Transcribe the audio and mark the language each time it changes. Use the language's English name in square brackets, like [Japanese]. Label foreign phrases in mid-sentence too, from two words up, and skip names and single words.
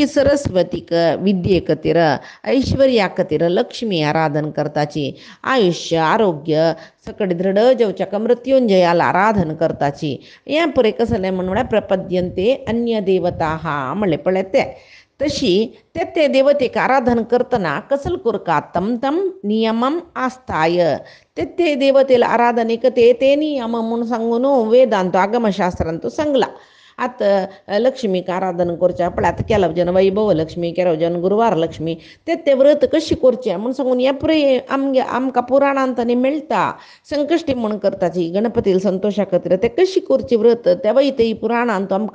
[Konkani] सरस्वतीक विद्येक खातीर ऐश्वर्या खातीर लक्ष्मी आराधन करताची आयुष्य आरोग्य सकट दृढ जेवच्याक मृत्युंजयाला आराधन करताची हें पळय कसलें म्हळ्यार [Sanskrit] प्रपद्यंते अन्य देवता [Konkani] हा म्हणलें पळय तें तशी ते देवतेक आराधन करतना कसलं कोरका [Sanskrit] तम तम नियमम आस्थाय [Konkani] ते देवतेला आराधनेक ते नियम म्हणून सांगून वेदांत आगमशास्त्रांत सांगला आतां लक्ष्मीक आराधन करचें पळय आतां केलो जन वैभव लक्ष्मी केलो जन गुरुवार लक्ष्मी ते व्रत कशें करचें म्हूण सांगून हें पळय आमकां पुराणांत न्ही मेळटा संकश्टी म्हूण करताची गणपतीला संतोशा खातीर ते कशी करची व्रत तेवूय ते पुराणांत आमकां